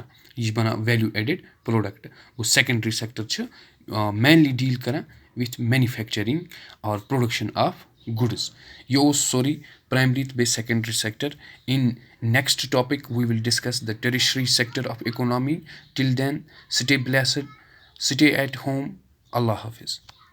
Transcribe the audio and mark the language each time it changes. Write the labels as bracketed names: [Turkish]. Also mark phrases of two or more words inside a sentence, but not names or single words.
[Kashmiri] یہِ چھِ بَنان [English] value added product. گوٚو secondary sector چھِ mainly deal کَران with manufacturing or production of goods. [Kashmiri] یہِ اوس سورُے [English] پرٛایمری [Kashmiri] تہٕ بیٚیہِ [English] secondary sector. In next topic we will discuss the tertiary sector of economy. till then stay blessed, stay at home. [Kashmiri] اللہ حافظ.